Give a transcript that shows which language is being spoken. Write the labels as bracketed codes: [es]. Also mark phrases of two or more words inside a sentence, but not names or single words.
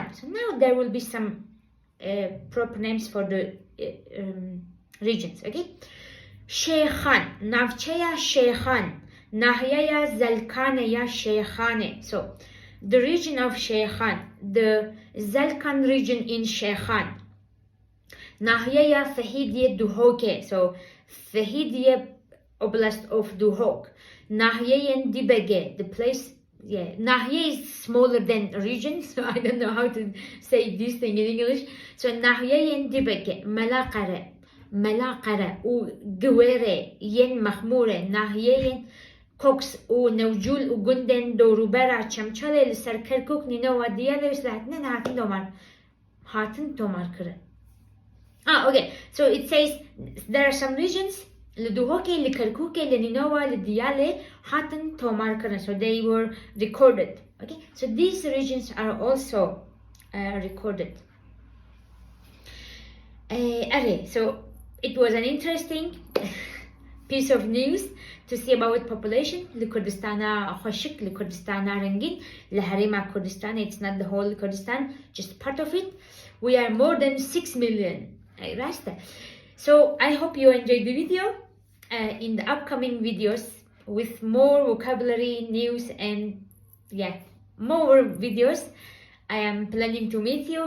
[en] So now there will be some proper names for the regions, okay. [ku] Sheikhan, Navcheya Sheikhan, Nahyaya Zalkaneya Sheikhane. [en] So the region of Sheikhan, the Zalkan region in Shekhan. [ku] ناحیه فهیدی دوهوکه. [en] So فهیدی oblast of Duhok. [ku] ناحیه دیبگه. [en] The place, yeah. ناحیه is smaller than region, so I don't know how to say this thing in English. [ku] So ناحیه دیبگه. ملاقره و گوره ین مخموره. ناحیه کوکس و نوجول و گندن دوروبرا چمچاله لسر کرکوک نینو و دیاله وسلحتنن هاتن تومار کره. [en] Okay, so it says there are some regions [ku] لدوهوكي لكركوكي لنينوى لديالي هاتن تومار كرن, [en] so they were recorded. Okay, so these regions are also recorded. So it was an interesting piece of news to see about population. [ku] لكردستان خشك, لكردستان رنجين, لحريم كردستان, [en] it's not the whole Kurdistan, just part of it. We are more than 6 million. So I hope you enjoyed the video. In the upcoming videos with more vocabulary, news, and more videos, I am planning to meet you.